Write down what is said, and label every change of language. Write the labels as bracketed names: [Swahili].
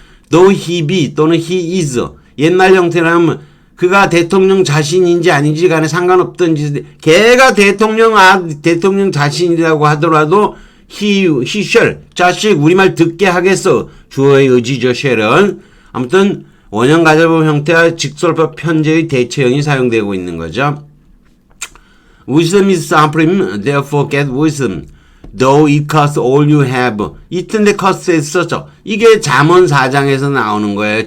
[English] though he be [Korean] 또는 [English] he is [Korean] 옛날 형태라면 그가 대통령 자신인지 아닌지 간에 상관없던지 걔가 대통령 자신이라고 하더라도 [English] he shall [Korean] 자식 우리말 듣게 하겠어. 주어의 의지죠. shall은 아무튼 원형 가정법 형태와 직설법 편제의 대체형이 사용되고 있는 거죠. [English] Wisdom is supreme, therefore get wisdom. Though it costs all you have. [Korean] 이튼데 cost에 썼죠. 이게 잠언 4장에서 나오는 거예요.